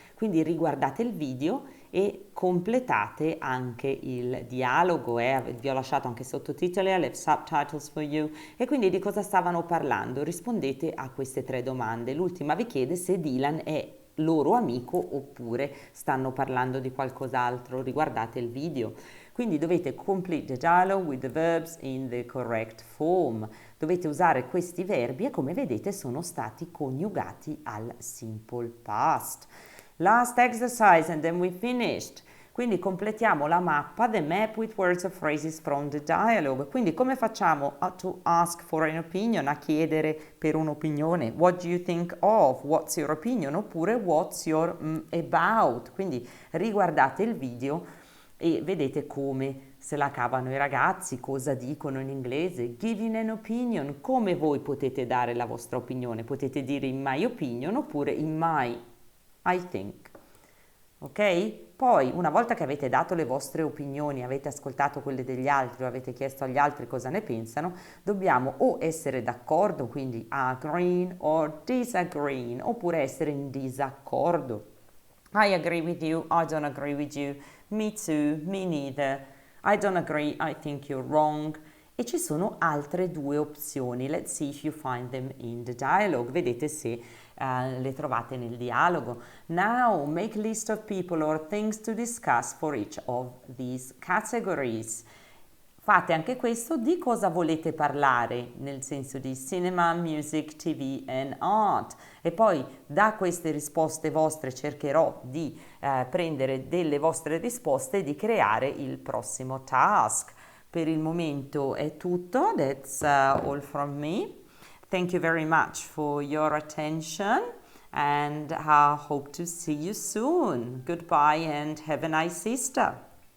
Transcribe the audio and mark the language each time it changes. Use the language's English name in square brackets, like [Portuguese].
[Italian] Quindi riguardate il video e completate anche il dialogo. Vi ho lasciato anche sottotitoli, [English] I left subtitles for you. [Italian] E quindi di cosa stavano parlando? Rispondete a queste 3 domande. L'ultima vi chiede se Dylan è loro amico oppure stanno parlando di qualcos'altro. Riguardate il video. Quindi dovete [English] complete the dialogue with the verbs in the correct form. [Italian] Dovete usare questi verbi e come vedete sono stati coniugati al simple past. [English] Last exercise and then we finished. [Italian] Quindi completiamo la mappa, [English] the map with words or phrases from the dialogue. [Italian] Quindi come facciamo [English] to ask for an opinion, [Italian] a chiedere per un'opinione? [English] What do you think of? What's your opinion? Oppure what's your about? [Italian] Quindi riguardate il video e vedete come se la cavano i ragazzi, cosa dicono in inglese. [English] Giving an opinion, [Italian] come voi potete dare la vostra opinione? Potete dire [English] in my opinion oppure in my I think. Ok? [Italian] Poi, una volta che avete dato le vostre opinioni, avete ascoltato quelle degli altri o avete chiesto agli altri cosa ne pensano, dobbiamo o essere d'accordo, quindi [English] agreeing or disagreeing, [Italian] oppure essere in disaccordo. [English] I agree with you, I don't agree with you, me too, me neither, I don't agree, I think you're wrong. [Italian] E ci sono altre 2 opzioni. [English] Let's see if you find them in the dialogue. [Italian] Vedete se le trovate nel dialogo. [English] Now, make a list of people or things to discuss for each of these categories. [Italian] Fate anche questo, di cosa volete parlare, nel senso di cinema, music, TV and art. E poi da queste risposte vostre cercherò di prendere delle vostre risposte e di creare il prossimo task. Per il momento è tutto. [English] That's all from me. Thank you very much for your attention and I hope to see you soon. Goodbye and have a nice Easter.